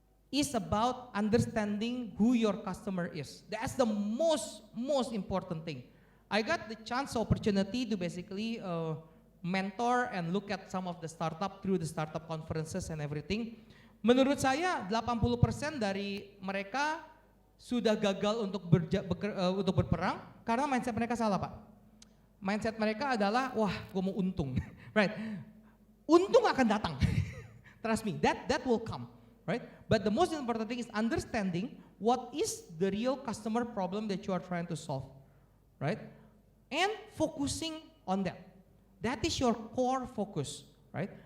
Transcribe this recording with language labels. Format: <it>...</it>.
<en>Is about understanding who your customer is. That's the most important thing. I got the opportunity to basically mentor and look at some of the startup through the startup conferences and everything.</en> <id>Menurut saya 80% dari mereka sudah gagal untuk berperang karena mindset mereka salah Pak. Mindset mereka adalah wah gue mau untung, right? Untung akan datang,</id> <en>trust me, that will come, right? But the most important thing is understanding what is the real customer problem that you are trying to solve, right? And focusing on that. That is your core focus, right?</en>